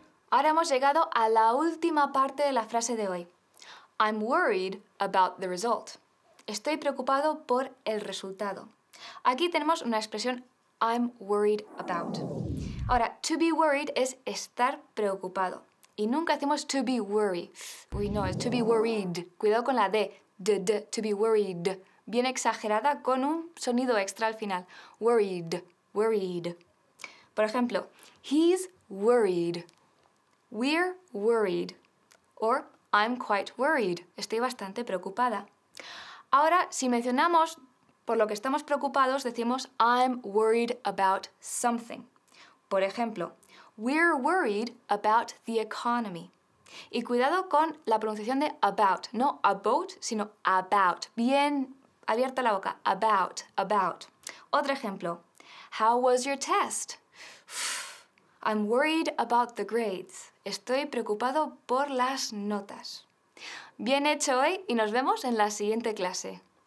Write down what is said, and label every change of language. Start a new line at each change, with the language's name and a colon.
Spanish: Ahora hemos llegado a la última parte de la frase de hoy.
English: I'm worried about the result.
Spanish: Estoy preocupado por el resultado. Aquí tenemos una expresión
English: I'm worried about.
Spanish: Ahora,
English: to be worried
Spanish: es estar preocupado. Y nunca decimos to be worried. Uy, no, es
English: to be worried.
Spanish: Cuidado con la D. To be worried. Bien exagerada con un sonido extra al final.
English: Worried, worried.
Spanish: Por ejemplo,
English: he's worried. We're worried. Or I'm quite worried.
Spanish: Estoy bastante preocupada. Ahora, si mencionamos por lo que estamos preocupados, decimos
English: I'm worried about something.
Spanish: Por ejemplo,
English: we're worried about the economy.
Spanish: Y cuidado con la pronunciación de about, no about, sino about. Bien abierta la boca, about, about. Otro ejemplo,
English: how was your test? I'm worried about the grades.
Spanish: Estoy preocupado por las notas. Bien hecho hoy y nos vemos en la siguiente clase.